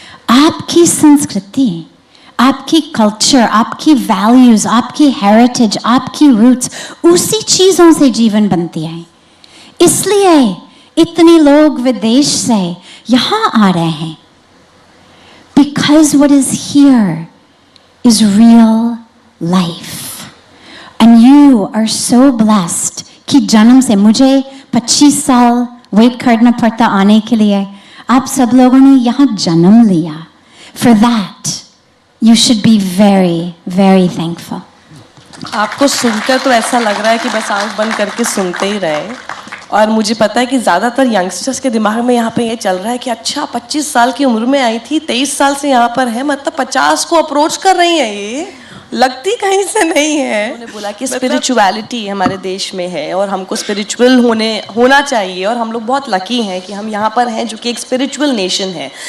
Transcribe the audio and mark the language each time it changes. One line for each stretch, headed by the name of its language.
Hindi: आपकी संस्कृति, आपकी कल्चर, आपकी वैल्यूज, आपकी हेरिटेज, आपकी रूट्स, उसी चीज़ों से जीवन बनती है. इसलिए इतने लोग विदेश से यहाँ आ रहे हैं.
English: Because what is here is real life. And you are so blessed
Hindi: कि जन्म से मुझे 25 साल वेट करना पड़ता आने के लिए. आप सब लोगों ने यहाँ जन्म लिया.
English: For that, you should be very, very thankful.
Hindi: आपको सुनकर तो ऐसा लग रहा है कि बस आंख बंद करके सुनते ही रहे. और मुझे पता है कि ज़्यादातर यंगस्टर्स के दिमाग में यहाँ पे ये चल रहा है कि अच्छा 25 साल की उम्र में आई थी, 23 साल से यहाँ पर है, मतलब 50 को अप्रोच कर रही है. ये लगती कहीं से नहीं है. उन्होंने बोला कि स्पिरिचुअलिटी हमारे देश में है और हमको स्पिरिचुअल होना चाहिए, और हम लोग बहुत लकी हैं कि हम यहाँ पर हैं जो कि एक स्पिरिचुअल नेशन है.